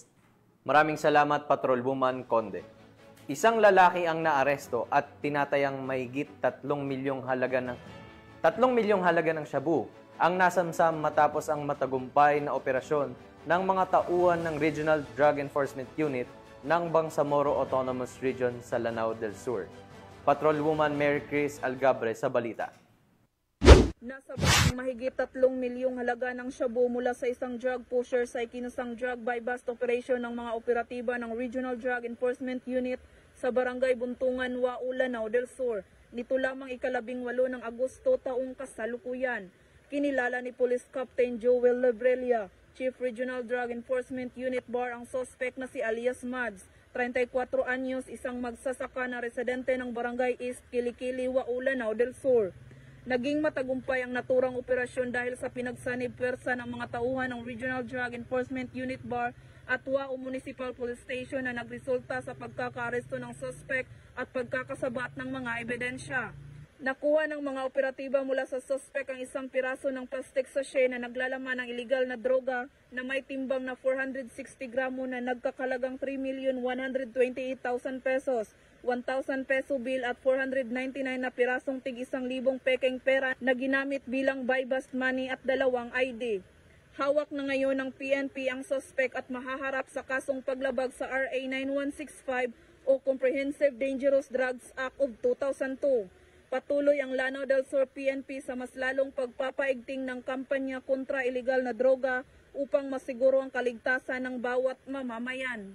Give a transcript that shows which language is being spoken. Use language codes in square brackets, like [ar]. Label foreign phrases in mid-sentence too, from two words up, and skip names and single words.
[tl] Maraming salamat, Patrolwoman Conde. Isang lalaki ang naaresto at tinatayang mahigit 3 milyong halaga ng shabu ang nasamsam matapos ang matagumpay na operasyon ng mga tauhan ng Regional Drug Enforcement Unit ng Bangsamoro Autonomous Region sa Lanao del Sur. Patrolwoman Mary Chris Algabre sa balita. Nasabak ang mahigit 3 milyong halaga ng shabu mula sa isang [en] drug pusher [tl] sa ikinasang [en] drug buy-bust operation [tl] ng mga operatiba ng Regional Drug Enforcement Unit sa Barangay Buntungan, Wao, Lanao del Sur. Nito lamang 18 ng Agosto taong kasalukuyan. Kinilala ni Police Captain Joel Lebrelia, Chief Regional Drug Enforcement Unit BAR, ang suspect na si alias Mads, 34 anyos, isang magsasaka na residente ng Barangay East Kilikili, Wao, Lanao del Sur. Naging matagumpay ang naturang operasyon dahil sa pinagsanib pwersa ng mga tauhan ng Regional Drug Enforcement Unit BAR at Wao Municipal Police Station na nagresulta sa pagkakaaresto ng suspect at pagkakasabat ng mga ebidensya. Nakuha ng mga operatiba mula sa suspect ang isang piraso ng [en] plastic sachet [tl] na naglalaman ng illegal na droga na may timbang na 460 gramo na nagkakalagang 3,128,000 pesos, [en] 1,000 peso bill [tl] at 499 na pirasong tig 1,000 pekeng pera na ginamit bilang [en] buy-bust money [tl] at 2 ID. Hawak na ngayon ng PNP ang suspect at mahaharap sa kasong paglabag sa RA 9165 o Comprehensive Dangerous Drugs Act of 2002. Patuloy ang Lanao del Sur PNP sa mas lalong pagpapaigting ng kampanya kontra iligal na droga upang masiguro ang kaligtasan ng bawat mamamayan.